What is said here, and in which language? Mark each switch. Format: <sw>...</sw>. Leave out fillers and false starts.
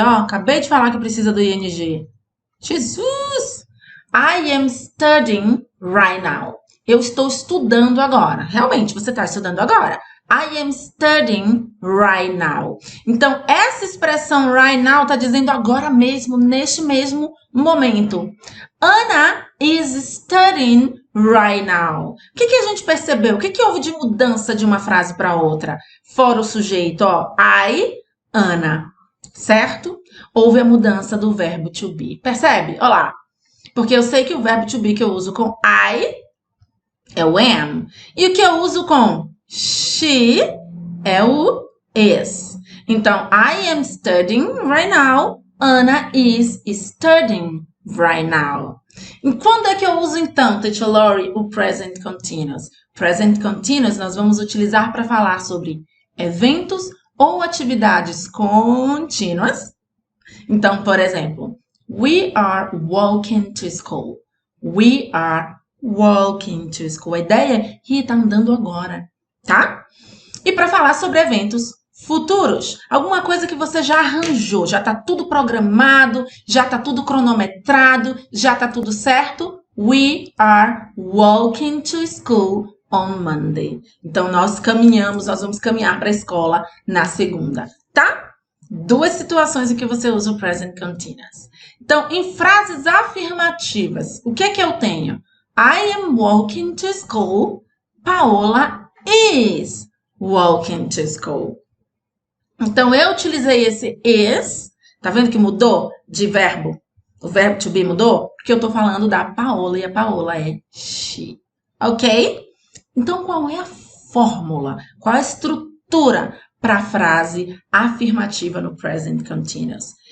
<pt>Ó, acabei de falar que precisa do ing. Jesus!</pt> <en>I am studying right now.</en> <pt>Eu estou estudando agora. Realmente, você está estudando agora.</pt> <en>I am studying right now.</en> <pt>Então, essa expressão right now está dizendo agora mesmo, neste mesmo momento.</pt> <en>Anna is studying right now.</en> <pt>O que a gente percebeu? O que houve de mudança de uma frase para outra? Fora o sujeito, ó, I, Anna, certo? Houve a mudança do verbo to be. Percebe? Olha lá. Porque eu sei que o verbo to be que eu uso com I é o am. E o que eu uso com she é o is.</pt> <en>Então, I am studying right now. Anna is studying right now.</en> <pt>E quando é que eu uso, então, Teacher Lori, o present continuous? Present continuous nós vamos utilizar para falar sobre eventos ou atividades contínuas. Então, por exemplo,</pt> <en>we are walking to school. We are walking to school.</en> <pt>A ideia é que está andando agora, tá? E para falar sobre eventos futuros, alguma coisa que você já arranjou, já está tudo programado, já está tudo cronometrado, já está tudo certo.</pt> <en>We are walking to school on Monday.</en> <pt>Então, nós vamos caminhar para a escola na segunda, tá? Duas situações em que você usa o present continuous. Então, em frases afirmativas, o que é que eu tenho?</pt> <en>I am walking to school. Paola is walking to school.</en> <pt>Então, eu utilizei esse is. Tá vendo que mudou de verbo? O verbo to be mudou? Porque eu tô falando da Paola e a Paola é she. Ok? Então, qual é a fórmula? Qual é a estrutura para a frase afirmativa no present continuous?</pt>